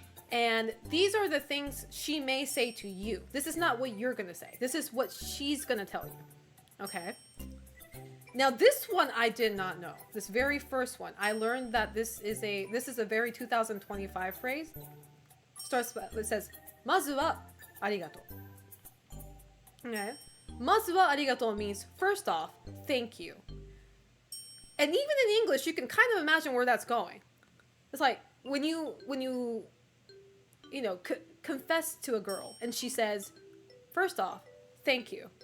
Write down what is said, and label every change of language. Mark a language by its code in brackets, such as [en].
[en] And these are the things she may say to you. This is not what you're gonna say. This is what she's gonna tell you. Okay? Now this one I did not know. This very first one, I learned that this is a very 2025 phrase. [ja] It says, まずはありがとう. [en] Okay. まずはありがとう means first off, thank you. And even in English, you can kind of imagine where that's going. It's like when you know, confess to a girl and she says, first off, thank you.